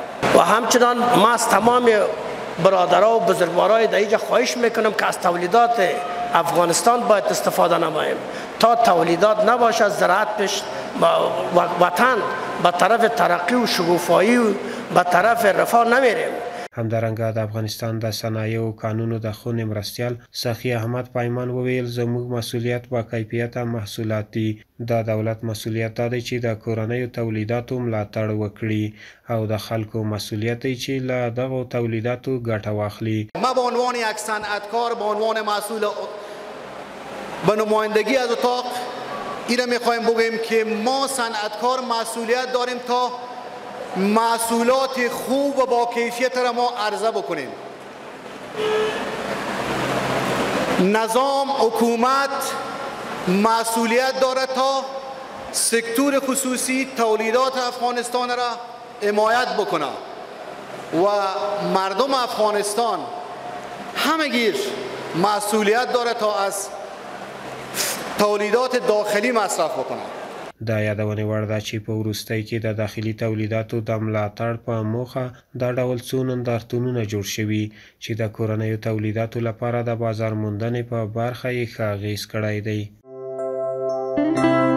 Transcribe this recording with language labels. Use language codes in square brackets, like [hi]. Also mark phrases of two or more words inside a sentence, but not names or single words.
[fa] و همچنان ما از تمام برادران و بزرگوارای در اینجا خواهش میکنم که از تولیدات افغانستان باید استفاده نماییم. تا تولیدات نباشه زراعت پیش وطن به طرف ترقی و شکوفایی و به طرف رفاه نمیریم. [ps] همدارنګه د افغانستان د صنایعو قانونو د خونې مرستیال سخي احمد پایمان وویل زموږ مسؤلیت با کیفیته محصولات دي. د دولت مسؤلیت دا دی چې د کورنیو تولیداتو ملاتړ وکړي او د خلکو مسؤلیت دی چې له دغو تولیداتو ګټه واخلي. [fa] ما به عنوان یک صنعتکار به عنوان مسئول به نمایندگی از اتاق اینو میخوایم بگیم که ما صنعتکار مسئولیت داریم تا محصولات خوب و با کیفیت را ما عرضه بکنیم. نظام حکومت مسئولیت دارد تا سکتور خصوصی تولیدات افغانستان را حمایت بکنه و مردم افغانستان همگیر مسئولیت داره تا از تولیدات داخلی مصرف بکنه. [ps] دا یادونه وړ ده چې په وروستۍ کې د داخلي تولیداتو د ملاتړ په موخه دا ډول څو نندارتونونه جوړ شوي چې د کورنیو تولیداتو لپاره د بازار موندنې په برخه یې ښه اغېز کړی دی.